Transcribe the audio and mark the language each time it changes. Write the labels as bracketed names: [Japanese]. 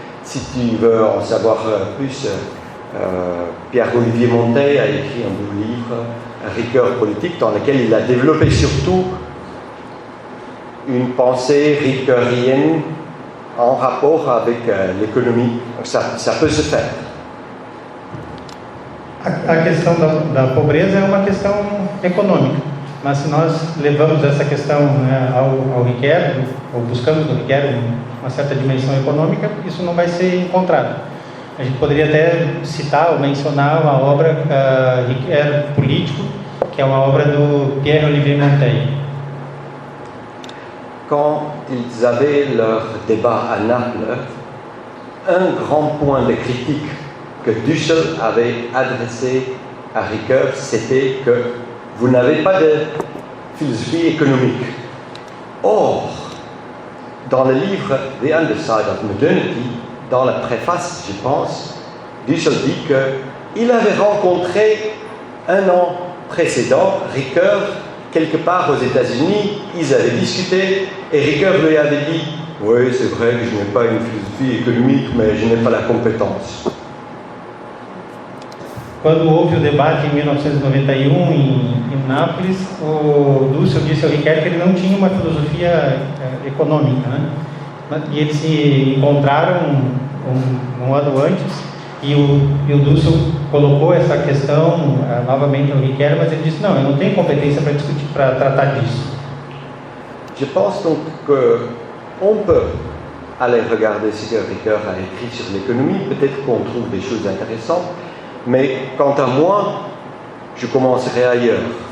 [French] Si tu veux en savoir plus, Pierre-Olivier Monteil a écrit un beau livre, Ricoeur politique, dans lequel il a développé surtout une pensée ricoeurienne en rapport avec l'économie. Donc ça peut se faire. [Portuguese] A questão da pobreza é uma questão econômica, mas se nós levamos essa questão, né, ao Ricoeur, ou buscamos no Ricoeur uma certa dimensão econômica, isso não vai ser encontrado. A gente poderia até citar ou mencionar uma obra Ricoeur político, que é uma obra do Pierre-Olivier Monteil. [French] Quand ils avaient leur débat à Naples, un grand point de critique que Dussel avait adressé à Ricoeur, c'était que vous n'avez pas de philosophie économique. Or, dans le livre The Underside of Modernity, dans la préface, je pense, Dussel dit qu'il avait rencontré un an précédent Ricoeur quelque part aux États-Unis, ils avaient discuté et Ricoeur lui avait dit « Oui, c'est vrai que je n'ai pas une philosophie économique, mais je n'ai pas la compétence. » [Portuguese] Quando houve o debate em 1991 em Nápoles, o Dussel disse ao Ricoeur que ele não tinha uma filosofia econômica, né? E eles se encontraram um ano antes e o Dussel colocou essa questão novamente ao Ricoeur, mas ele disse, não, eu não tenho competência para discutir, para tratar disso. [French] Je pense donc qu'on peut aller regarder ce que Ricoeur a écrit sur l'économie, peut-être qu'on trouve des choses intéressantes, mais quant à moi, je commencerai ailleurs.